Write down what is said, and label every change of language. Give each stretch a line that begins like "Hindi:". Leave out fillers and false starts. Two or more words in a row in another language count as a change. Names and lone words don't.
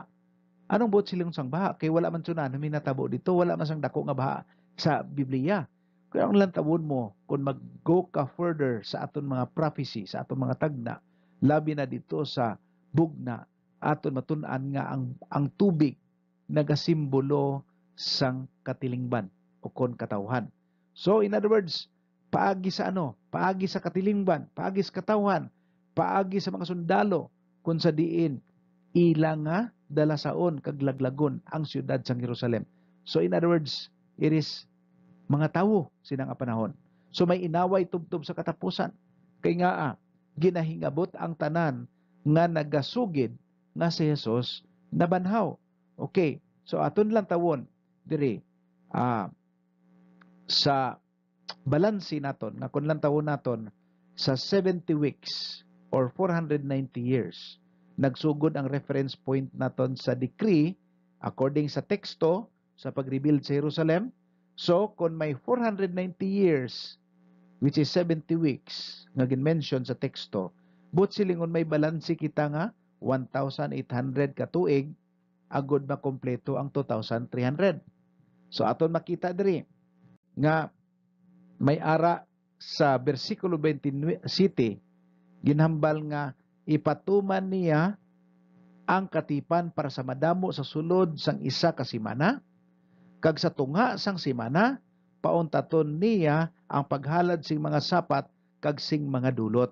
Hiligaynon: Anong butsilingon sang baha? Kay wala man tsunami natabo dito, wala man sang dako nga baha sa Biblia. Kaya ang lantawon mo kung mag-go ka further sa aton mga prophecy, sa aton mga tagna, labi na dito sa bugna, aton matun-an nga ang tubig nagasimbolo sang katilingban o kon katawhan.
English: So in other words,
Hiligaynon: paagi sa ano? Paagi sa katilingban, paagi sa katawhan, paagi sa mga sundalo kun sa diin ilang nga dalasaon kag laglagon ang siyudad sang Jerusalem.
English: So in other words, it is
Hiligaynon: mga tawo sinang panahon. So may inaway tubtob sa katapusan. Kay nga ginahingabot ang tanan nga nagasugid nga si Jesus nabanhaw. Okay, so aton lang tawon diri sa balansi naton nga kun lang tawon naton sa
English: 70 weeks or 490 years
Hiligaynon: nagsugod ang
English: reference point
Hiligaynon: naton sa
English: decree according
Hiligaynon: sa teksto sa pag-rebuild sa Jerusalem. So kung may
English: 490 years which is 70 weeks
Hiligaynon: nga gin-mention sa teksto, but silingon may balansi kita nga 1,800 ka tuig agod makompleto ang 2,300. So aton makita diri nga may ara sa bersikulo 27 ginhambal nga ipatuman niya ang katipan para sa madamo sa sulod sang isa ka semana kag sa tunga sang semana pauntaton niya ang paghalad sing mga sapat kag sing mga dulot.